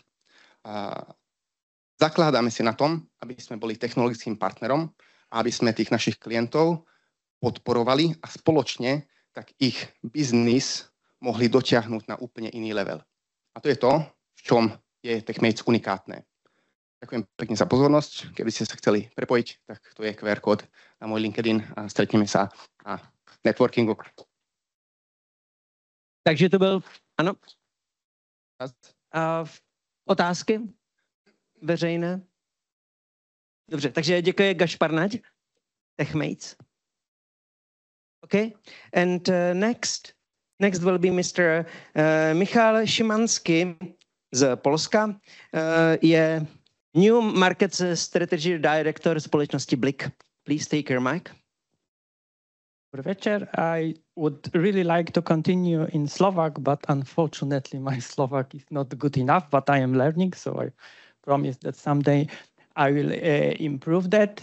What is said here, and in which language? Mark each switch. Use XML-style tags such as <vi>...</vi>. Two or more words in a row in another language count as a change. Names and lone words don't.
<sk>Zakladáme si na tom, aby sme boli technologickým partnerom a aby sme tých našich klientov podporovali a spoločne tak ich biznis mohli dotiahnuť na úplne iný level. A to je to, v čom je TechMates unikátne. Ďakujem pekne za pozornosť. Keby ste sa chceli prepojiť, tak to je QR kód na môj LinkedIn a stretneme sa na networkingu.</sk> <cs>Takže to byl, ano. Otázky veřejné? Dobře, takže děkuji Gašpar Naď, TechMates.</cs> <en>Okay, and Next will be Mr.</en> <cs>Michal Šimanský z Polska. Je</cs> <en>New Markets Strategy Director</en> <cs>společnosti Blik.</cs> <en>Please take your mic.</en> <sk>Dobry večer.</sk> <en>I would really like to continue in Slovak, but unfortunately my Slovak is not good enough, but I am learning, so I promise that someday I will improve that.</en>